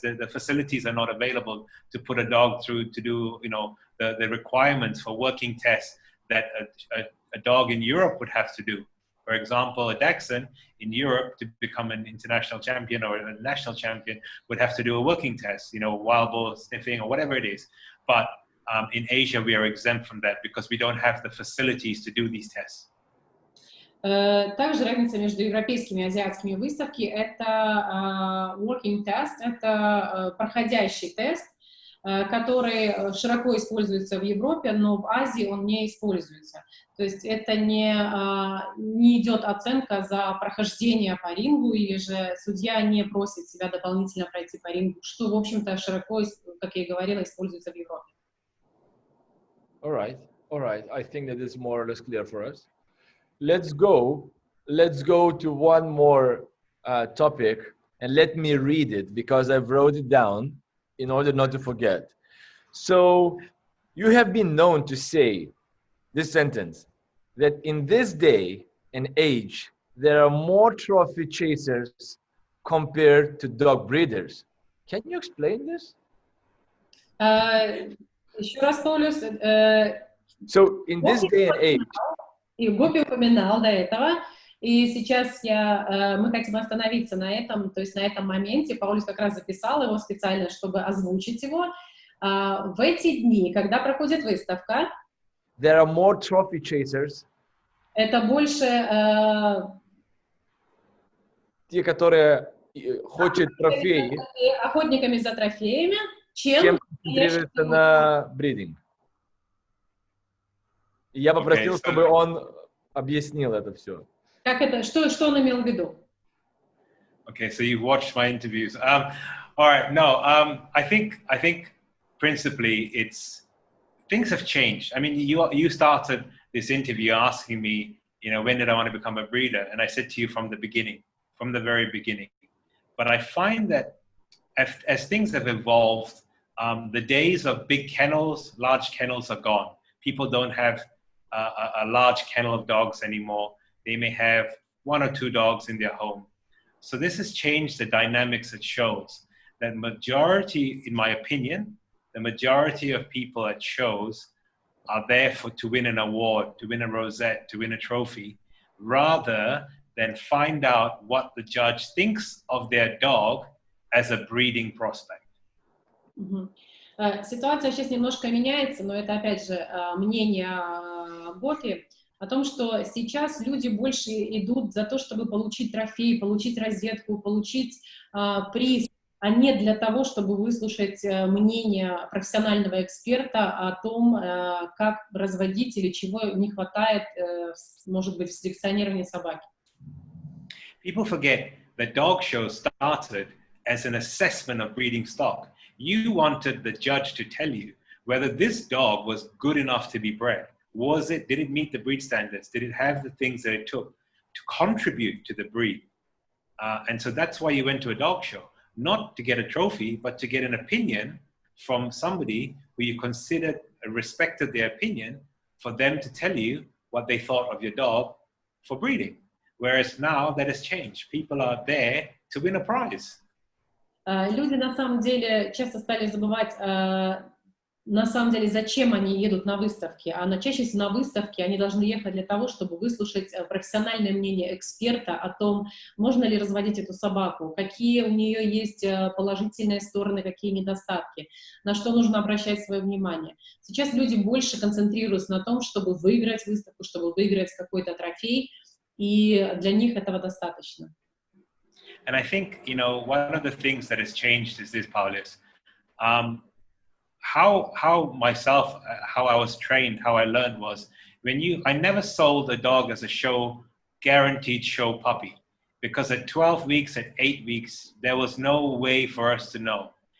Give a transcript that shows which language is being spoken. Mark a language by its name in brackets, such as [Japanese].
[English] The facilities are not available to put a dog through to do, the requirements for working tests that a dog in Europe would have to do. For example, a Dachshund in Europe to become an international champion or a national champion would have to do a working test, wild boar sniffing or whatever it is. But in Asia, we are exempt from that because we don't have the facilities to do these tests. [Russian] Также разница между европейскими и азиатскими выставками — это working test, это проходящий тест, который широко используется в Европе, но в Азии он не используется. То есть это не идет оценка за прохождение по рингу, или же судья не просит себя дополнительно пройти по рингу, что, в общем-то, широко, как я и говорила, используется в Европе. [English] All right. I think that is more or less clear for us. Let's go to one more topic, and let me read it because I wrote it down in order not to forget. So you have been known to say this sentence, that in this day and age, there are more trophy chasers compared to dog breeders. Can you explain this? [Russian] Еще раз, Толюс. [English] So in this day and age. [Russian] И Гопи упоминал до этого, и сейчас мы хотим остановиться на этом, то есть на этом моменте. Паулюс как раз записал его специально, чтобы озвучить его. В эти дни, когда проходит выставка, [English] there are more trophy chasers. [Russian] Это больше те, которые хочет трофеи, охотниками за трофеями, чем концентрируется на бридинг. И я попросил, чтобы он объяснил это все. Как это, что он имел в виду? [English] Okay, so you've watched my interviews. All right, no, I think principally things have changed. I mean, you started this interview asking me, when did I want to become a breeder? And I said to you from the very beginning. But I find that as things have evolved, the days of big kennels, large kennels are gone. People don't have a large kennel of dogs anymore. They may have 1 or 2 dogs in their home. So this has changed the dynamics at shows. That majority, in my opinion, the majority of people at shows are there to win an award, to win a rosette, to win a trophy, rather than find out what the judge thinks of their dog as a breeding prospect. [Russian] Ситуация сейчас немножко меняется, но это опять же мнение Гопи о том, что сейчас люди больше идут за то, чтобы получить трофей, получить розетку, получить приз, а не для того, чтобы выслушать мнение профессионального эксперта о том, как разводить или чего не хватает, может быть, в селекционировании собаки. [English] People forget that dog shows started as an assessment of breeding stock. You wanted the judge to tell you whether this dog was good enough to be bred. Did it meet the breed standards? Did it have the things that it took to contribute to the breed? And so that's why you went to a dog show, not to get a trophy, but to get an opinion from somebody who you considered and respected their opinion, for them to tell you what they thought of your dog for breeding. Whereas now that has changed. People are there to win a prize. [Russian] Люди на самом деле часто стали забывать, на самом деле, зачем они едут на выставки. А чаще всего на выставки они должны ехать для того, чтобы выслушать профессиональное мнение эксперта о том, можно ли разводить эту собаку, какие у нее есть положительные стороны, какие недостатки, на что нужно обращать свое внимание. Сейчас люди больше концентрируются на том, чтобы выиграть выставку, чтобы выиграть какой-то трофей, и для них этого достаточно. [English] And I think, one of the things that has changed is this, Paulius. How I was trained, how I learned was I never sold a dog as a guaranteed show puppy, because at 12 weeks, at 8 weeks, there was no way for us to know.